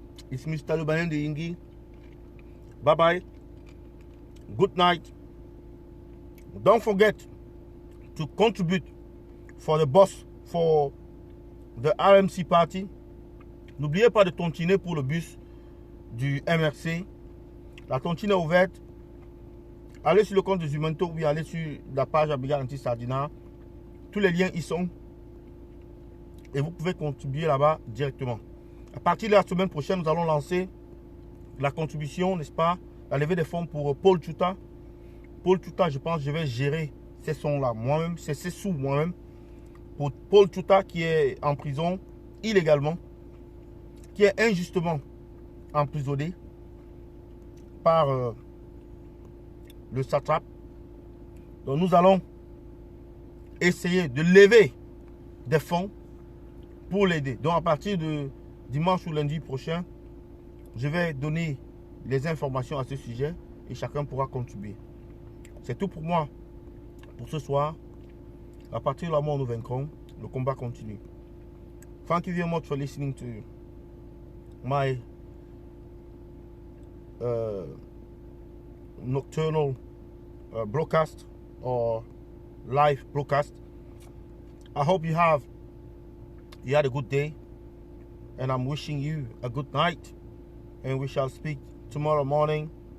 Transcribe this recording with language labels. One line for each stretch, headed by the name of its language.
English: It's Mr. Lubanen the Yingi. Bye-bye. Good night. Don't forget to contribute for the bus, for the RMC party.
French: N'oubliez pas de tontiner pour le bus du MRC. La tontine est ouverte. Allez sur le compte de Zumento ou bien allez sur la page à Brigade Anti-Sardina. Tous les liens y sont. Et vous pouvez contribuer là-bas directement. À partir de la semaine prochaine, nous allons lancer la contribution, n'est-ce pas? La levée des fonds pour Paul Tuta. Paul Tuta, je pense que je vais gérer ces sons-là moi-même, ces sous moi-même. Pour Paul Tuta qui est en prison illégalement, qui est injustement emprisonné par le satrape. Donc nous allons essayer de lever des fonds pour l'aider. Donc à partir de dimanche ou lundi prochain, je vais donner les informations à ce sujet et chacun pourra contribuer. C'est tout pour moi pour ce soir. À partir de la mort, nous vaincrons. Le combat continue.
English: Thank you very much for listening to my nocturnal broadcast or live broadcast. I hope you had a good day, and I'm wishing you a good night, and we shall speak tomorrow morning.